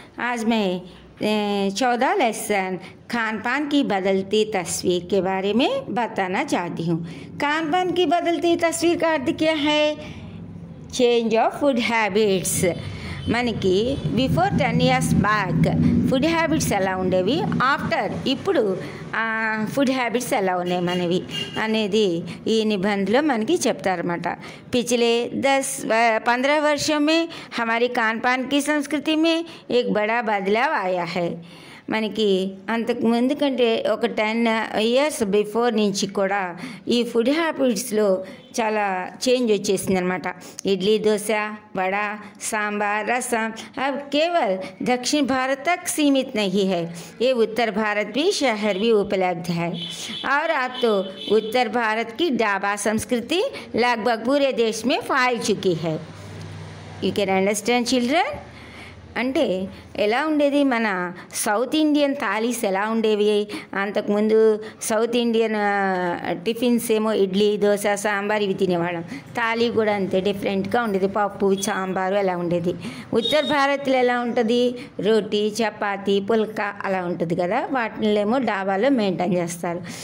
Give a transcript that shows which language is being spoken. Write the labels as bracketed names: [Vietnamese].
[Hindi] आज मैं 14 लेसन खान पान की बदलती तस्वीर के बारे में बताना चाहती हूँ। खान पान की बदलती तस्वीर का अर्थ क्या है? [English] Change of food habits. [Telugu] మనకి [English] before 10 years back food habits [Telugu] ఎలా ఉండేవి, ఆఫ్టర్ ఇప్పుడు ఫుడ్ హ్యాబిట్స్ ఎలా ఉన్నాయి మనవి అనేది ఈ నిబంధనలో మనకి చెప్తారన్నమాట. [Hindi] पिछले 10-15 वर्षों में हमारी खान पान की संस्कृति में एक बड़ा बदलाव आया है. [Telugu] మనకి అంతకు ముందు కంటే ఒక [English] 10 years before [Telugu] నుంచి కూడా ఈ ఫుడ్ హ్యాబిట్స్లో చాలా చేంజ్ వచ్చేసింది అనమాట. [Hindi] इडली डोसा वड़ा सांभर रसम अब केवल दक्षिण भारत तक सीमित नहीं है, ये उत्तर भारत भी शहर भी उपलब्ध है. और अब तो उत्तर भारत की ढाबा संस्कृति लगभग पूरे देश में फैल चुकी है. [English] You can understand children. [Telugu] అంటే ఎలా ఉండేది, మన సౌత్ ఇండియన్ థాలీస్ ఎలా ఉండేవి అంతకుముందు? సౌత్ ఇండియన్ టిఫిన్స్ ఏమో ఇడ్లీ దోశ సాంబార్ ఇవి తినేవాళ్ళం. థాలీ కూడా అంతే డిఫరెంట్గా ఉండేది, పప్పు సాంబారు అలా ఉండేది. ఉత్తర భారత్లో ఎలా ఉంటుంది, రోటీ చపాతీ పుల్కా అలా ఉంటుంది కదా, వాటినేమో డాబాలో మెయింటైన్ చేస్తారు.